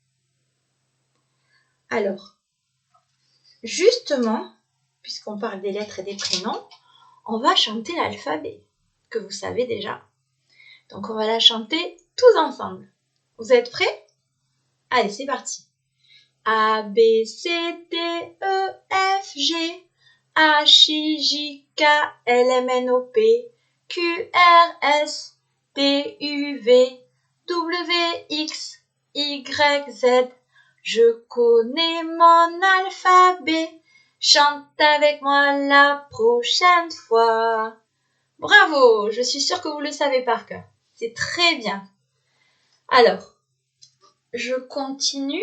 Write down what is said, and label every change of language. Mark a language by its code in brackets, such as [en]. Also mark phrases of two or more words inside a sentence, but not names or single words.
[fr] Alors, justement, puisqu'on parle des lettres et des prénoms, on va chanter l'alphabet, que vous savez déjà. Donc, on va la chanter tous ensemble. Vous êtes prêts? Allez, c'est parti. A, B, C, D, E, F, G, H, I, J, K, L, M, N, O, P, Q, R, S, T, U, V, W, X, Y, Z. Je connais mon alphabet. Chante avec moi la prochaine fois. Bravo, je suis sûre que vous le savez par cœur. C'est très bien. Alors, je continue.